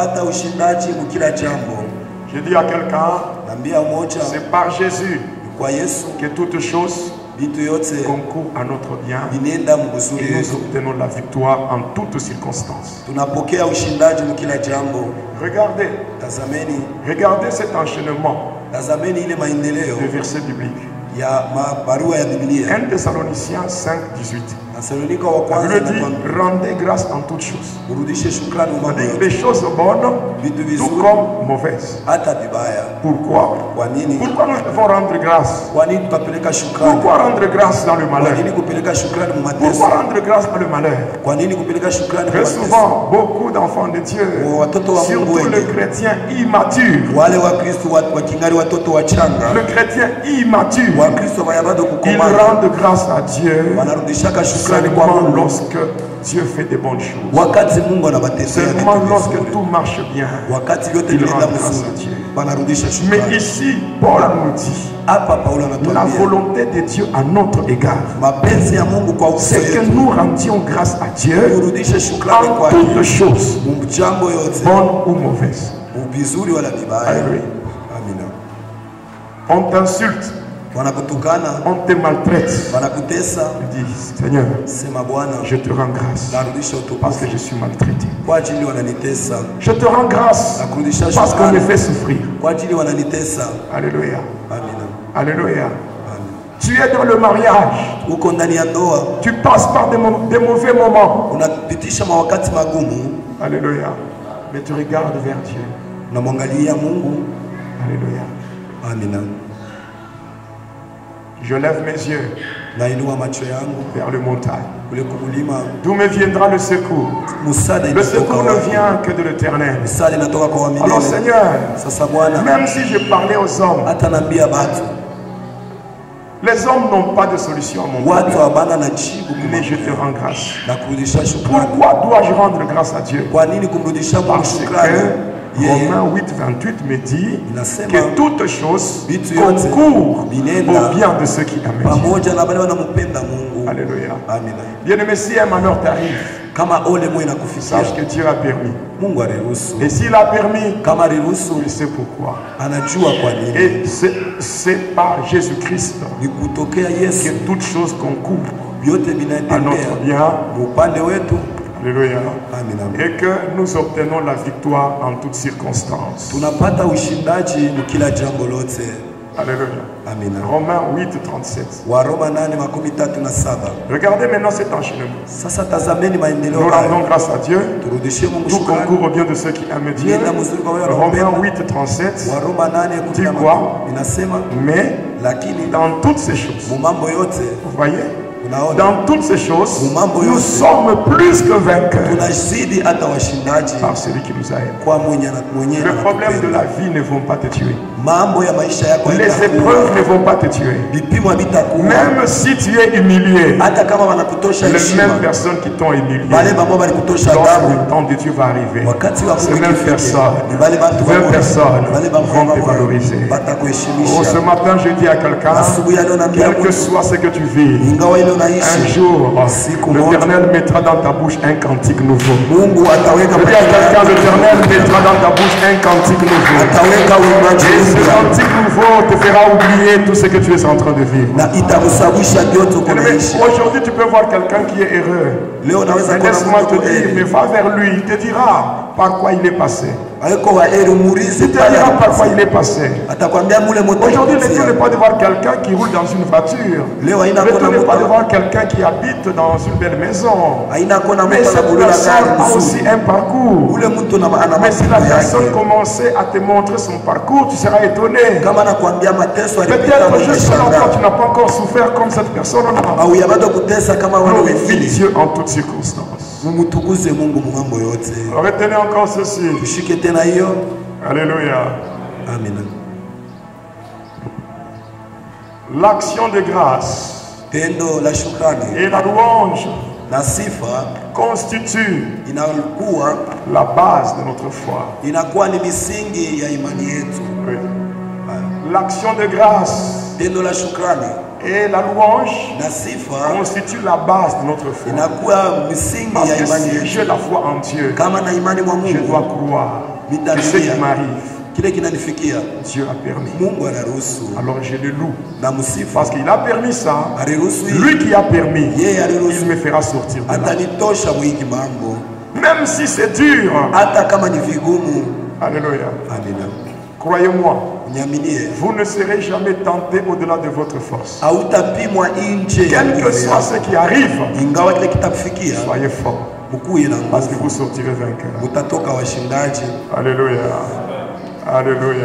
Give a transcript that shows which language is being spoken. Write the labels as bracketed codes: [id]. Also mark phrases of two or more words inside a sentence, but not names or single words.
[fr] Je dis à quelqu'un, c'est par Jésus que toutes choses concourent à notre bien et nous obtenons la victoire en toutes circonstances. Regardez cet enchaînement de versets bibliques. [sw] ya barua ya Biblia. [fr] 1 Thessaloniciens 5:18. [sw] Thessalonika wa [fr] La [sw] kwanza [fr] Bible dit rendez grâce en toutes choses. [sw] Urudishe shukrani mambo [fr] C'est-à-dire [sw] yote. [fr] les choses bonnes, [sw] Vitu [fr] tout [sw] vizuri [fr] comme mauvaises. [sw] hata vibaya. [fr] Pourquoi? [sw] Kwa nini? [fr] Pourquoi nous devons rendre grâce? [sw] Kwa nini tutapeleka shukrani? [fr] Pourquoi rendre grâce dans le [sw] Kwa [fr] malheur? [sw] nini kupeleka shukrani mu mateso? [fr] Pourquoi rendre grâce dans le malheur? [sw] Kwa nini kupeleka shukrani mu [fr] Très [sw] mateso? [fr] souvent, beaucoup d'enfants de Dieu, [sw] Watoto wa Mungu [fr] surtout [sw] wengi, [fr] le chrétien immature, [sw] wale wa Kristo wa kingali watoto wachanga, [fr] le chrétien immature, [sw] wa Kristo bayabado [fr] ils [sw] kukomana, [fr] rendent grâce à Dieu [sw] wanarudishaka shukrani kwa [fr] seulement [sw] Mungu [fr] lorsque Dieu fait des bonnes choses. [sw] wakati Mungu anabatendea [fr] Seulement [sw] vitu [fr] lorsque [sw] vizuri. [fr] tout marche bien. [sw] Wakati vyote [fr] Il [sw] vinaenda [fr] rend grâce à [sw] mzuri, [fr] Dieu. [sw] wanarudisha [fr] Mais [sw] shukrani. [fr] ici, Paul nous dit, [sw] Hapa Paulo [fr] la [sw] anatuambia [fr] volonté de Dieu à notre égard, [sw] mapenzi ya Mungu kwa uso [fr] c'est que [sw] wetu, [fr] nous rendions grâce à Dieu [sw] turudishe shukrani [fr] en [sw] kwake [fr] toutes choses, [sw] mu jambo yote, [fr] bonnes ou mauvaises. [sw] mu vizuri wala vibaya. [fr] Alléluia. [sw] Amina. [fr] On t'insulte, [sw] Wanakutukana, [fr] on te maltraite. [sw] wanakutesa, [fr] Tu dis, Seigneur, [sw] sema Bwana, [fr] je te rends grâce [sw] narudisha [fr] parce [sw] utukufu [fr] que je suis maltraité. [sw] kwa ajili wananitesa, [fr] Je te rends grâce [sw] nakurudisha [fr] parce qu'on me [sw] shukrani [fr] fait souffrir. [sw] kwa ajili wananitesa. [fr] Alléluia. [sw] Amina. [fr] Alléluia. [sw] Amina. [fr] Tu es dans le mariage. [sw] Uko ndani ya ndoa, [fr] Tu passes par des mauvais moments. [sw] unapitisha mawakati magumu, [fr] Alléluia. Mais tu regardes vers Dieu. [sw] unamwangalia Mungu. [fr] Alléluia. [sw] Amina. [fr] Je lève mes yeux [sw] Nainua macho yangu [fr] vers le montagne. [sw] kule kumulima, [fr] D'où me viendra le secours? [sw] msaada [fr] Le [sw] inatoka [fr] secours ne [sw] wapi? [fr] vient que de l'Éternel. [sw] Msaada inatoka kwa [fr] Alors [sw] wamilele. [fr] Seigneur, [sw] Sasa Bwana, [fr] même si je parlais aux hommes, [sw] hata naambia batu, [fr] les hommes n'ont pas de solution à mon [sw] watu [fr] problème. [sw] habana na jibu [fr] Mais je te rends grâce. [sw] na kurudisha shukrani. [fr] Pourquoi dois-je rendre grâce à Dieu? [sw] Kwa nini kumrudisha Mungu [fr] Parce [sw] shukrani? [fr] que [sw] Yeye [fr] Romains 8:28 me dit [sw] inasema [fr] que toutes choses [sw] vitu yote [fr] concourent [sw] vinaenda [fr] au bien de ceux qui aiment Dieu. [sw] pamoja na wale wanampenda Mungu. [fr] Alléluia. [sw] Amina. [fr] Bien-aimé, si un malheur t'arrive, [sw] Kama ole mwe inakufikia, [fr] sache que Dieu a permis. [sw] Mungu aliruhusu. [fr] Et s'il a permis, [sw] Kama aliruhusu, [fr] il sait pourquoi. [sw] anajua kwa nini. [fr] Et c'est par Jésus-Christ [sw] Ni kutokea [fr] que [sw] Yesu [fr] toutes choses concourent [sw] vyote [fr] à [sw] vinaendelea [fr] notre bien. [sw] upande wetu. [fr] Alléluia. [sw] Amina. [fr] Et que nous obtenons la victoire en toutes circonstances. [sw] Tunapata ushindaji mkila jambo lote. [fr] Alléluia. [sw] Amina. [fr] Romains 8:37. [sw] Waroma 8:37. [fr] Regardez maintenant cet enchaînement. [sw] Sasa tazameni maendeleo [fr] Nous [sw] haya. [fr] rendons grâce à Dieu. [sw] Turudishie Mungu [fr] Tout [sw] shukrani. [fr] concourt au bien de ceux qui aiment Dieu. [sw] Nienda mzuri kwa wale [fr] Romains [sw] wanaopenda. [fr] 8:37. [sw] Waroma 8:37 inasema, [fr] Mais [sw] lakini [fr] dans toutes ces choses, [sw] mu mambo yote [fr] vous voyez, [sw] unaona [fr] dans toutes ces choses, [sw] Mambo [fr] nous [sw] yote. [fr] sommes plus que vainqueurs [sw] tunazidi hata washindaji [fr] par celui qui nous a aimés. [sw] kwa mwenye [fr] Les problèmes de [sw] anatupenda. [fr] la vie ne vont pas te tuer. [sw] Mambo ya maisha yako [fr] Les [sw] haitakuwa. [fr] épreuves ne vont pas te tuer. [sw] Vipimo havitakuwa. [fr] Même si tu es humilié, [sw] Hata kama wanakutosha [fr] les [sw] heshima, [fr] mêmes personnes qui t'ont humilié, [sw] wale ambao walikutosha [fr] lorsque [sw] adabu, [fr] le temps de Dieu va arriver, [sw] wakati wa [fr] ces [sw] Mungu [fr] mêmes [sw] ikifika, [fr] personnes, [sw] ni wale watu wa [fr] 20 [sw] Mungu, [fr] personnes [sw] wale [fr] vont te [sw] Mungu [fr] valoriser. Oh, ce [sw] watakuheshimisha. [fr] matin, je dis à quelqu'un, [sw] Asubuhi ya leo naambia [fr] quel que [sw] mtu, [fr] soit ce que tu vis, [sw] ingawa ile [fr] un [sw] unaishi, [fr] jour, [sw] siku moja [fr] l'Éternel mettra dans ta bouche un cantique nouveau. [sw] Mungu ataweka [fr] Je dis à quelqu'un, l'Éternel mettra dans ta bouche un cantique nouveau. [sw] ataweka uimbaji [fr] Et ce [sw] mpya [fr] cantique nouveau te fera oublier tout ce que tu es en train de vivre. [sw] na itakusababisha vyote uko [fr] Mais [sw] naishi. [fr] aujourd'hui, tu peux voir quelqu'un qui est heureux. [sw] Leo naweza [fr] Mais [sw] kuona [fr] laisse-moi te [sw] mtu [fr] dire, mais va vers lui, il te dira par quoi il est passé. [sw] aiko wa heri muulize [fr] Il te [sw] pale [fr] dira par quoi [sw] alipo. [fr] il est passé. [sw] Atakwambia mule moto. [fr] Aujourd'hui, le tout n'est pas de voir quelqu'un qui roule dans une voiture. [sw] Leo haina [fr] Le [sw] kona [fr] tout n'est pas de [sw] mtu [fr] voir quelqu'un qui habite dans une belle maison. [sw] haina kona [fr] Mais [sw] mtu [fr] cette [sw] anabulula [fr] personne [sw] gari [fr] a aussi [sw] nzuri. [fr] un parcours. [sw] Ule mtu ana [fr] Mais si la [sw] mapito [fr] personne [sw] yake. [fr] commençait à te montrer son parcours, tu seras étonné. [sw] Kama nakwambia mateso alipita [fr] Peut-être juste là, toi, tu [sw] mshanga [fr] n'as pas encore souffert comme cette personne. [sw] au yabado kutesa kama wale [fr] Glorifie [sw] wengine. [fr] Dieu en toutes circonstances. [sw] Mumutukuze Mungu mu mambo yote. [fr] Retenez encore ceci. [sw] Tushike tena hiyo. [fr] Alléluia. [sw] Amina. [fr] L'action de grâce [sw] Tendo la shukrani [fr] et la louange [sw] na sifa [fr] constituent [sw] inakuwa [fr] la base de notre foi. [sw] inakuwa ni misingi ya imani yetu. [fr] Oui. L'action de grâce [sw] Tendo la shukrani [fr] et la louange [sw] na sifa [fr] constituent la base de notre foi. [sw] inakuwa misingi [fr] Parce [sw] ya [fr] que [sw] imani [fr] si [sw] yetu. [fr] j'ai la foi en Dieu, [sw] Kama na imani mwa [fr] je dois [sw] Mungu, [fr] croire que ce qui m'arrive, [sw] kile kinanifikia [fr] Dieu a permis. [sw] Mungu anaruhusu [fr] Alors je le loue. [sw] na msifu. [fr] Parce qu'il a permis ça. [sw] Aliruhusu [fr] Lui qui a permis, [sw] yeye [fr] il [sw] aliruhusu, [fr] me fera sortir de là. [sw] atanitosha mwiki mambo [fr] Même si c'est dur. [sw] hata kama ni vigumu. [fr] Alléluia. [sw] Amina. [fr] Croyez-moi, vous ne serez jamais tenté au-delà de votre force. Quel que soit ce qui arrive, soyez fort. Parce que vous sortirez vainqueur. Alléluia. Alléluia.